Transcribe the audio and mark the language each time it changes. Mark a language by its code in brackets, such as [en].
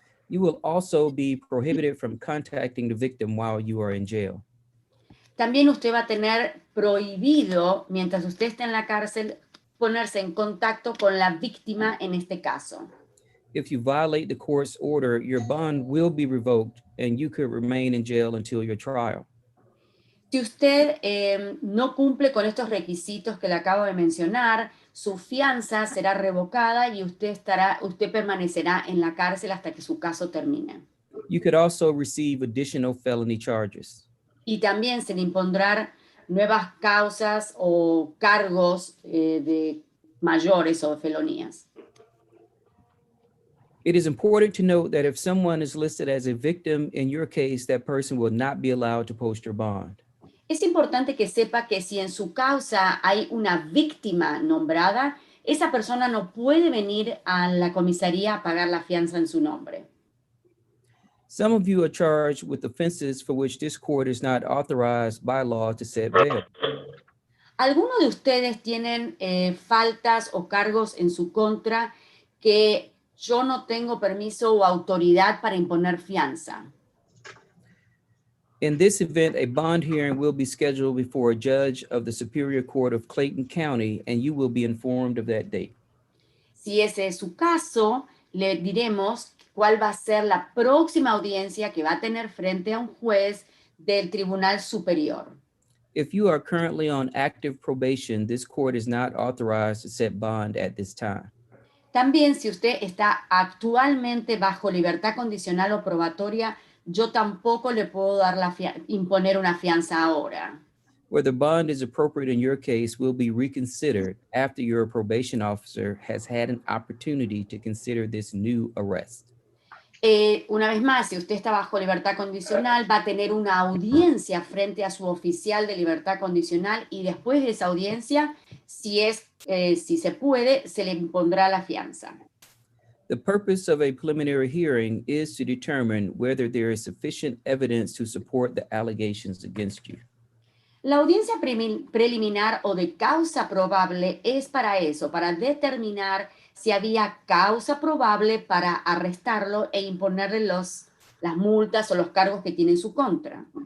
[en] You will also be prohibited from contacting the victim while you are in jail. [es] También usted va a tener prohibido, mientras usted esté en la cárcel, ponerse en contacto con la víctima en este caso. [en] If you violate the court's order, your bond will be revoked and you could remain in jail until your trial. [es] Si usted no cumple con estos requisitos que le acabo de mencionar, su fianza será revocada y usted permanecerá en la cárcel hasta que su caso termine. [en] You could also receive additional felony charges. [es] Y también se le impondrán nuevas causas o cargos de mayores o felonías. [en] It is important to note that if someone is listed as a victim in your case, that person will not be allowed to post your bond. [es] Es importante que sepa que si en su causa hay una víctima nombrada, esa persona no puede venir a la comisaría a pagar la fianza en su nombre. [en] Some of you are charged with offenses for which this court is not authorized by law to set bail. [es] Algunos de ustedes tienen faltas o cargos en su contra que yo no tengo permiso o autoridad para imponer fianza. [en] In this event, a bond hearing will be scheduled before a judge of the Superior Court of Clayton County, and you will be informed of that date. [es] Si ese es su caso, le diremos cuál va a ser la próxima audiencia que va a tener frente a un juez del Tribunal Superior. [en] If you are currently on active probation, this court is not authorized to set bond at this time. [es] También, si usted está actualmente bajo libertad condicional o probatoria, yo tampoco le puedo dar imponer una fianza ahora. [en] Whether bond is appropriate in your case will be reconsidered after your probation officer has had an opportunity to consider this new arrest. [es] Una vez más, si usted está bajo libertad condicional, va a tener una audiencia frente a su oficial de libertad condicional y después de esa audiencia, si se puede, se le impondrá la fianza. [en] The purpose of a preliminary hearing is to determine whether there is sufficient evidence to support the allegations against you. [es] La audiencia preliminar o de causa probable es para eso, para determinar si había causa probable para arrestarlo e imponerle las multas o los cargos que tiene en su contra.